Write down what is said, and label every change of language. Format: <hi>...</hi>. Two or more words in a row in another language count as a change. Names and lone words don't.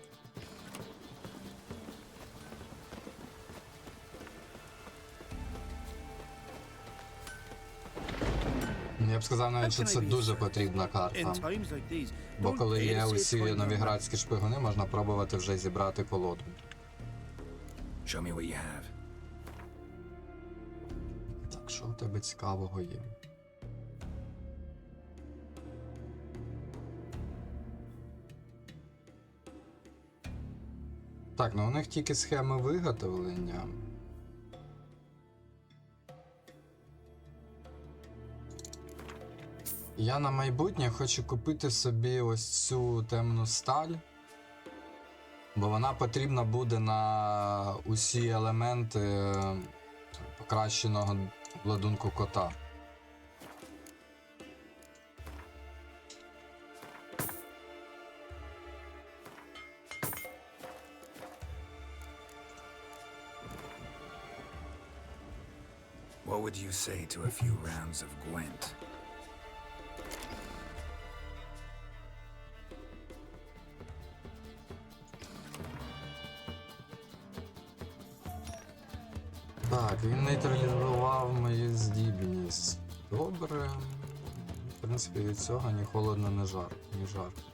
<uk>Я б сказав навіть, що це дуже потрібна карта. Бо коли є усі новіградські шпигуни, можна пробувати вже зібрати колоду.</uk> <en>Show me what you have.</en> <uk>Так, що у тебе цікавого є? Так, ну у них тільки схеми виготовлення. Я на майбутнє хочу купити собі ось цю темну сталь, бо вона потрібна буде на усі елементи покращеного обладунку кота.</uk> <en>What would you say to a few rounds of Gwent?</en> <uk>Так, він нейтралізував мою здібність. Добре. В принципі, від цього ні холодно, ні жар.</uk>